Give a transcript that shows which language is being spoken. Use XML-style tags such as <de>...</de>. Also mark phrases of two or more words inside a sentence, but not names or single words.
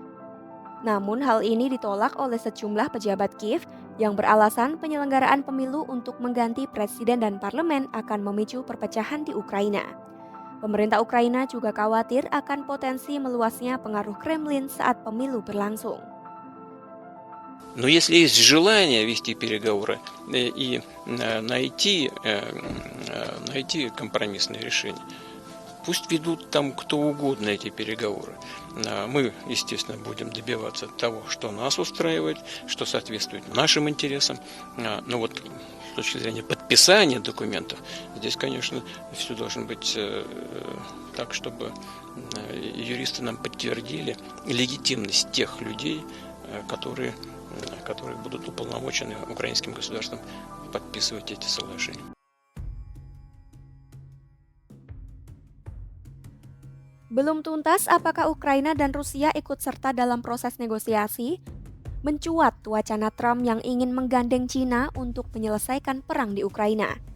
<id>Namun hal ini ditolak oleh sejumlah pejabat Kiev yang beralasan penyelenggaraan pemilu untuk mengganti presiden dan parlemen akan memicu perpecahan di Ukraina. Pemerintah Ukraina juga khawatir akan potensi meluasnya pengaruh Kremlin saat pemilu berlangsung.</id> <ru>Но если есть желание вести переговоры и найти компромиссное решение, пусть ведут там кто угодно эти переговоры. Мы, естественно, будем добиваться того, что нас устраивает, что соответствует нашим интересам. Но вот с точки зрения подписания документов, здесь, конечно, все должно быть так, чтобы юристы нам подтвердили легитимность тех людей, которые будут уполномочены украинским государством подписывать эти соглашения.</ru> <id>Belum tuntas apakah Ukraina dan Rusia ikut serta dalam proses negosiasi. Mencuat wacana Trump yang ingin menggandeng Cina untuk menyelesaikan perang di Ukraina.</id>